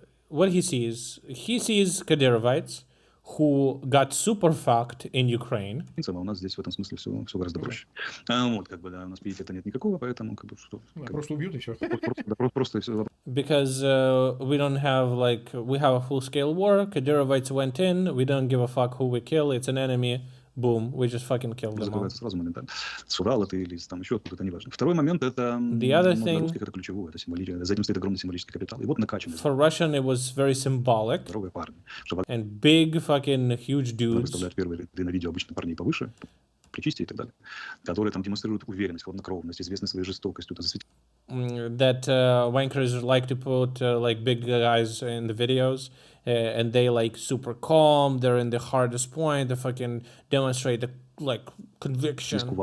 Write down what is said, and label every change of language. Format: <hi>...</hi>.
<en>What he sees Kadyrovites who got super fucked in Ukraine.</en> <ru>А у нас здесь в этом смысле все гораздо проще. Вот, как бы, да, у нас пиетета нет никакого, поэтому, как бы, что... Просто убьют и все. Просто и все.</ru> <en>Because we don't have, like, we have a full-scale war, Kadyrovites went in, we don't give a fuck who we kill, it's an enemy, boom, we just fucking killed them all.</en> <ru>Сразу моментально. С Урала ты или там еще откуда-то, неважно. Второй момент, это для русских это ключевое, это символическое, за этим стоит огромный символический капитал. И вот накачанный.</ru> <en>For Russian it was very symbolic.</en> <ru>Здоровые парни.</ru> <en>And big fucking huge dudes.</en> <ru>Выставляют первые ряды на видео обычно парней повыше, причисти и так далее, которые там демонстрируют уверенность, хладнокровность, известны своей жестокостью.</ru> <en>That wankers like to put like big guys in the videos, and they like super calm. They're in the hardest point. They fucking demonstrate the like conviction.</en>